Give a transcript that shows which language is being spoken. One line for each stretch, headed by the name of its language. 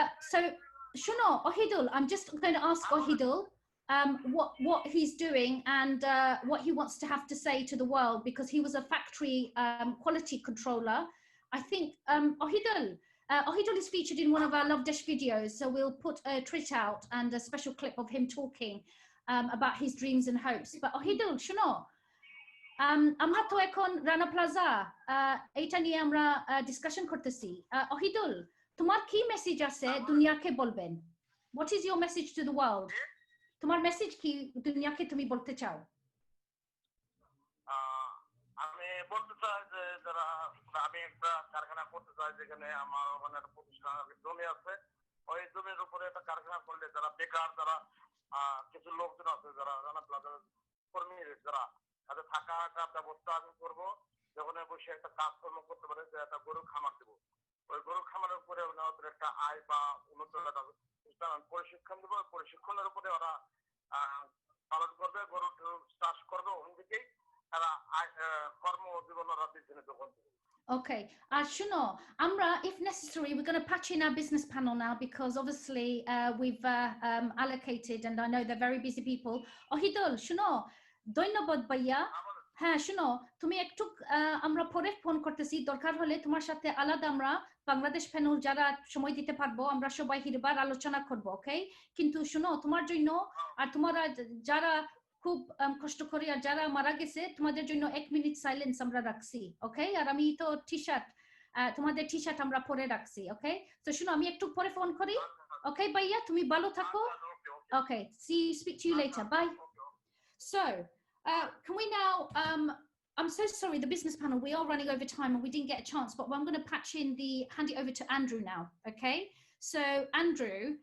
English: So, Shuno, Ohidul, I'm just going to ask Ohidul what he's doing and what he wants to have to say to the world, because he was a factory quality controller. I think Ohidul is featured in one of our Lovedesh videos, so we'll put a tweet out and a special clip of him talking about his dreams and hopes.
Bangla: But Ohidul, Shuno, আমরা তো এখন Rana plaza এইটা নিয়ে আমরা discussion করতেছি। Ohidul, তোমার কি message আছে দুনিয়াকে বলবেন?
English: What is your message to the world?
Bangla: তোমার মেসেজ কি দুনিয়াকে তুমি বলতে চাও? আমি বলতে চাই যে যারা, আমি একটা কারখানা করতে চাই যেখানে আমার ওখানে একটা প্রতিষ্ঠানের জমি আছে, ওই জমির উপরে একটা কারখানা করলে যারা বেকার, যারা কিছু লোকজন আছে যারা রানা প্লাজার কর্মী, যারা তাদের থাকা ব্যবস্থা আমি করবো, যখন বসে একটা কাজকর্ম করতে পারে, যে একটা গরুর খামার দেবো, ওই গরুর খামারের উপরে ওদের একটা আয় বা উন্নত প্রশিক্ষণ দেবো, প্রশিক্ষণের উপরে ওরা পালন করবে, গরু চাষ করবে, ওখান থেকেই তারা কর্মজীবন ওরা পিছনে তখন।
English: Okay, Shuno, Amra, if necessary, we're going to patch in our business panel now, because obviously we've allocated, and I know they're very busy people.
Bangla: Ohidul, Shuno, ধন্যবাদ ভাইয়া। হ্যাঁ, শুনো, তুমি একটু আমরা পরে ফোন করতেছি, দরকার হলে তোমার সাথে আলাদা আমরা বাংলাদেশ প্যানেল যারা সময় দিতে পারবো আমরা সবাই হিরবার আলোচনা করব, ওকে? কিন্তু শুনো, তোমার জন্য আর তোমরা যারা খুব কষ্ট করে আর যারা মারা গেছে, তোমাদের জন্য 1 মিনিট সাইলেন্স আমরা রাখছি, ওকে? আর আমি তো টি শার্ট তোমাদের টি-শার্ট আমরা পরে রাখছি ওকে তো শুনো আমি একটু পরে ফোন করি ওকে ভাইয়া তুমি ভালো থাকো
English: okay speak to you later bye so can we now I'm so sorry the business panel we are running over time and we didn't get a chance but I'm going to hand it over to Andrew now okay so Andrew